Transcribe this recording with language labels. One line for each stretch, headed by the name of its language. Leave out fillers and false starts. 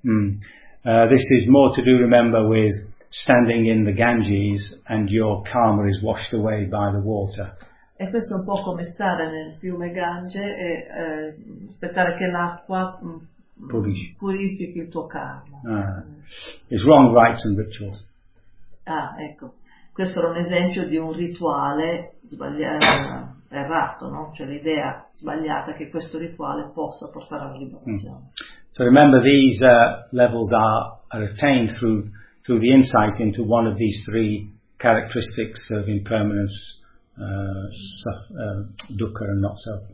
English: This is more to do, remember, with standing in the Ganges and your karma is washed away by the water.
Italian: E questo è un po' come stare nel fiume Gange e aspettare che l'acqua purifichi il tuo karma.
English: It's wrong rites and rituals.
Italian: Ah, ecco. Questo era un esempio di un rituale sbagliato, errato, no? Cioè l'idea sbagliata che questo rituale possa portare alla liberazione.
English: So remember, these levels are attained through the insight into one of these three characteristics of impermanence, dukkha and not self.